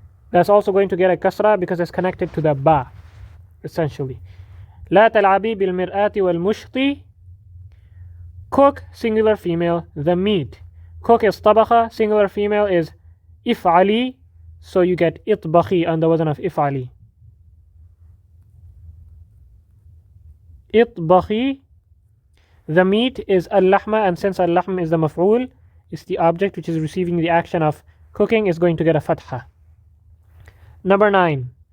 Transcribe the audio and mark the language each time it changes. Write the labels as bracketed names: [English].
[English] That's also going to get a kasra because it's connected to the ba, essentially. [Arabic] لا تلعبي بالمرآة والمشط. [English] Cook, singular female, the meat. Cook is طبخة, singular female is if'ali, so you get itbakhi on the wazn of if'ali. Itbakhi. The meat is al-lahma, and since al-lahm is the maf'ul, it's the object which is receiving the action of cooking, is going to get a fatha. Number 9.